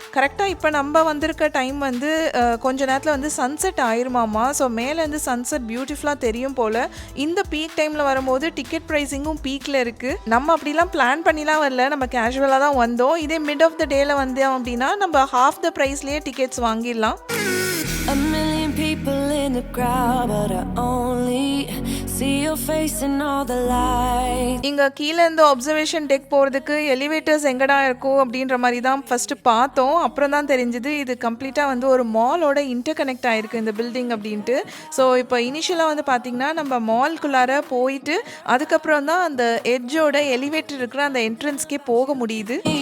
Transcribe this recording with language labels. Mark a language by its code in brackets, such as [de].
[ta] கரெக்டாக இப்போ நம்ம வந்திருக்க டைம் வந்து கொஞ்ச நேரத்தில் வந்து சன்செட் ஆயிருமாமா. ஸோ மேலேருந்து சன்செட் பியூட்டிஃபுல்லாக தெரியும் போல். இந்த பீக் டைமில் வரும்போது டிக்கெட் ப்ரைஸிங்கும் பீக்கில் இருக்குது. நம்ம அப்படிலாம் பிளான் பண்ணிலாம் வரல, நம்ம கேஷுவலாக தான் வந்தோம். இதே மிட் ஆஃப் த டேல வந்தோம் அப்படின்னா நம்ம half the ப்ரைஸ்லேயே டிக்கெட்ஸ் வாங்கிடலாம். [en] A million people in the crowd, but I only see your face in all the light. [ta] இங்க கீழ இருந்து அப்சர்வேஷன் டெக் போறதுக்கு எலிவேட்டர்ஸ் எங்கடா இருக்கும் அப்படின்ற மாதிரி தான் ஃபர்ஸ்ட் பார்த்தோம். அப்புறம் தான் தெரிஞ்சது இது கம்ப்ளீட்டா வந்து ஒரு மாலோட இன்டர் கனெக்ட் ஆயிருக்கு இந்த பில்டிங் அப்படின்ட்டு. ஸோ இப்போ இனிஷியலாக வந்து பார்த்தீங்கன்னா நம்ம மால்குள்ளார போயிட்டு அதுக்கப்புறம் தான் அந்த எட்ஜோட எலிவேட்டர் இருக்கிற அந்த என்ட்ரன்ஸ்க்கே போக முடியுது.